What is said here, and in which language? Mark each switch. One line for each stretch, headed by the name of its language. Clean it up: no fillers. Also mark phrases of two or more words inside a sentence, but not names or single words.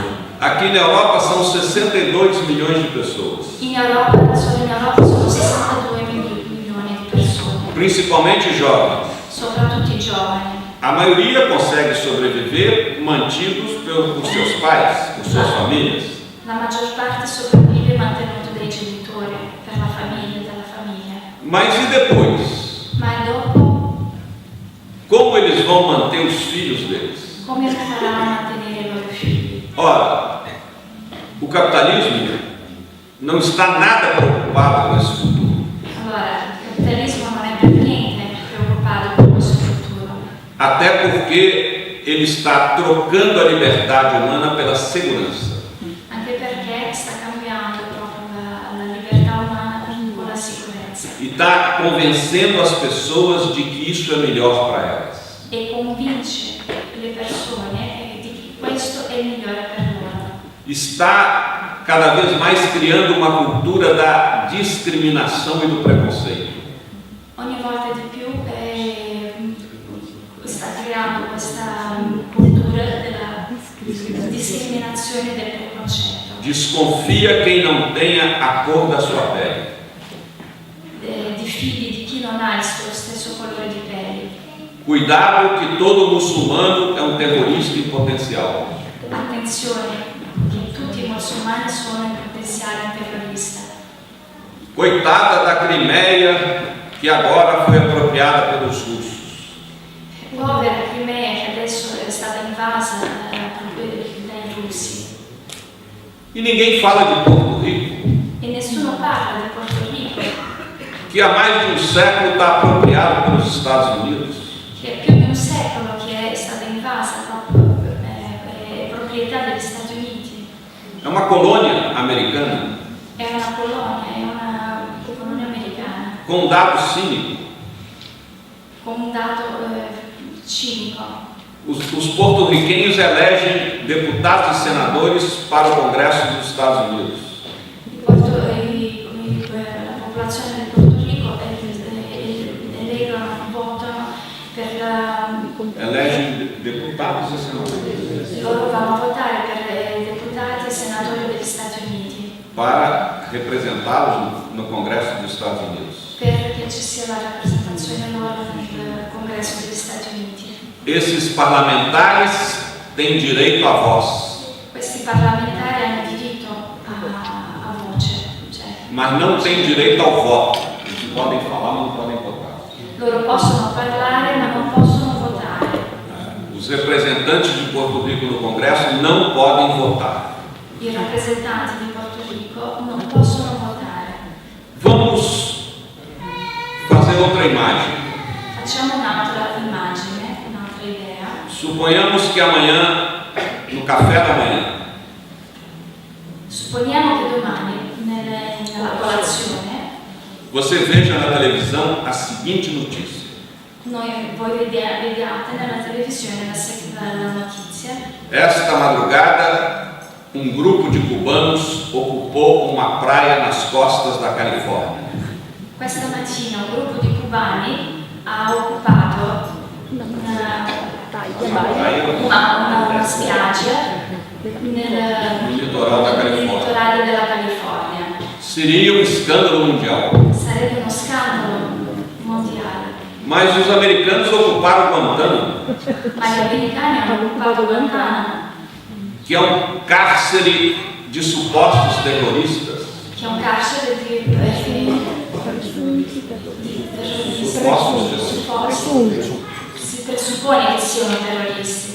Portuguese: Aqui na Europa são 62 milhões de pessoas,
Italian: Solo in Europa sono 62 milioni di persone,
Portuguese: principalmente jovens.
Italian: soprattutto i giovani.
Portuguese: A maioria consegue sobreviver mantidos por seus pais, por suas famílias.
Italian: La maggior parte sopravvive mantenuto dai genitori, per la famiglia, dalla famiglia.
Portuguese: Mas e depois?
Italian: Ma dopo,
Portuguese: Como eles vão manter os filhos deles?
Italian: come faranno a mantenere i loro figli?
Portuguese: Ora, o capitalismo não está nada preocupado com esse futuro.
Italian: Allora, il capitalismo non è per niente preoccupato per questo futuro,
Portuguese: Até porque ele está trocando a liberdade humana pela segurança.
Italian: anche perché sta cambiando proprio la libertà umana con la sicurezza
Portuguese: E está convencendo as pessoas de que isso é melhor para elas.
Italian: e convince le persone di che questo è il migliore per loro.
Portuguese: Está cada vez mais criando uma cultura da discriminação e do preconceito.
Italian: Ogni volta di più sta creando questa cultura della discriminazione e del preconcetto.
Portuguese: Desconfia quem não tenha a cor da sua pele.
Italian: Di figli di chi non ha lo stesso colore di pelle.
Portuguese: Cuidado que todo muçulmano é um terrorista em potencial.
Italian: Attenzione, che tutti i musulmani sono in potenziale un terrorista.
Portuguese: Coitada da Crimeia, que agora foi apropriada pelos russos.
Italian: Povera Crimea che adesso è stata invasa dai russi.
Portuguese: E ninguém fala de Porto Rico,
Italian: E nessuno parla di Porto Rico,
Portuguese: que há mais de um século está apropriado pelos Estados Unidos.
Italian: che è più di un secolo che è stata invasa proprio è proprietà degli Stati Uniti.
Portuguese: É uma colônia americana
Italian: È una colonia americana
Portuguese: com um dado cínico.
Italian: con un dato cinico.
Portuguese: Os porto-riquenhos elegem deputados e senadores para o Congresso dos Estados Unidos.
Italian: La popolazione del Porto Rico eleggono, votano
Portuguese: Elegem deputados e senadores
Italian: loro vanno a votare per deputati e senatori degli Stati Uniti
Portuguese: para representá-los no Congresso dos Estados Unidos.
Italian: perché ci sia la rappresentazione loro nel Congresso degli Stati Uniti.
Portuguese: Esses parlamentares têm direito à voz,
Italian: Questi parlamentari hanno diritto a voce, cioè
Portuguese: mas não têm direito ao voto. Eles podem falar, mas não podem votar.
Italian: loro possono parlare ma non possono votare.
Portuguese: Os representantes de Porto Rico no Congresso não podem votar.
Italian: I rappresentanti di Porto Rico non possono votare.
Portuguese: Vamos fazer outra imagem.
Italian: Facciamo un'altra immagine, un'altra idea.
Portuguese: Suponhamos que amanhã, no café da manhã,
Italian: Supponiamo che domani nella colazione
Portuguese: você veja na televisão a seguinte notícia:
Italian: voi vediate nella televisione la notizia.
Portuguese: esta madrugada, um grupo de cubanos ocupou uma praia nas costas da Califórnia.
Italian: Questa mattina un gruppo di cubani ha occupato una spiaggia nel
Portuguese: litoral da Califórnia.
Italian: litorale della California.
Portuguese: Seria um escândalo mundial.
Italian: Sarebbe uno scandalo mondiale.
Portuguese: Mas os americanos ocuparam Guantánamo,
Italian: Ma gli americani hanno occupato Guantanamo,
Portuguese: que é um cárcere de supostos terroristas.
Italian: che è un carcere di
Portuguese: Supostos.
Italian: si presuppone che siano terroristi